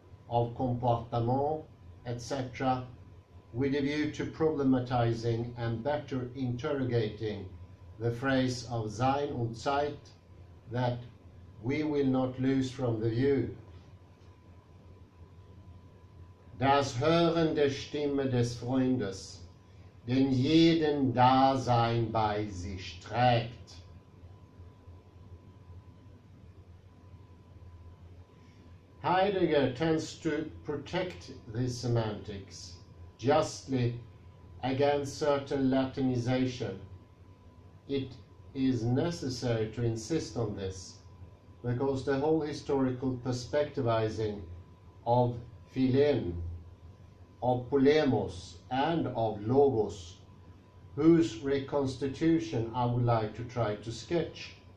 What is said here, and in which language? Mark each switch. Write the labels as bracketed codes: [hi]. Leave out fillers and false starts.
[en] of comportement, etc., with a view to problematizing and better interrogating the phrase of Sein und Zeit that we will not lose from the view. [de] Das Hören der Stimme des Freundes, den jeden Dasein bei sich trägt. [en] Heidegger tends to protect these semantics justly against certain Latinization. It is necessary to insist on this, because the whole historical perspectivizing of philen, of polemos, and of logos, whose reconstitution I would like to try to sketch,